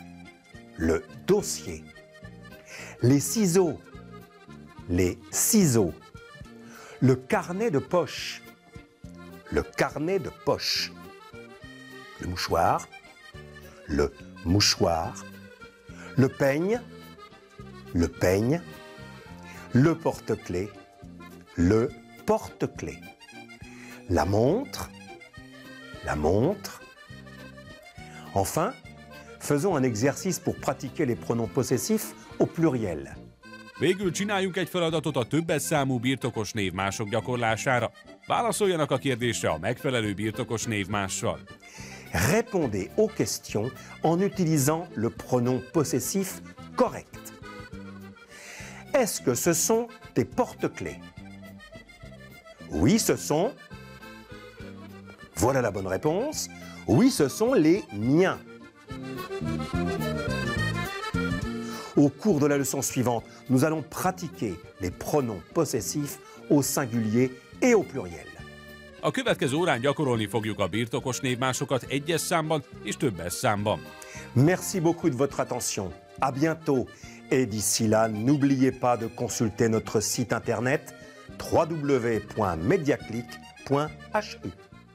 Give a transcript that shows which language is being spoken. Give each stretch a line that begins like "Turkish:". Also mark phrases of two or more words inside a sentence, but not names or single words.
French: les ciseaux, le carnet de poche, le mouchoir, le peigne, le porte-clés, la montre. Enfin, faisons un exercice pour pratiquer les pronoms possessifs au pluriel.
Hungarian: Végül csináljunk egy feladatot a többes számú birtokos névmások gyakorlására. Válaszoljanak a kérdésre a megfelelő birtokos névmással.
French: Répondez aux questions en utilisant le pronom possessif correct. Est-ce que ce sont tes porte-clés? Oui, ce sont... Voilà la bonne réponse. Oui, ce sont les miens. Au cours de la leçon suivante, nous allons pratiquer les pronoms possessifs au singulier et au pluriel.
Hungarian: A következő órán gyakorolni fogjuk a birtokos névmásokat egyes számban és többes számban.
French: Merci beaucoup de votre attention. À bientôt. Et d'ici là, n'oubliez pas de consulter notre site internet www.mediaclick.hu.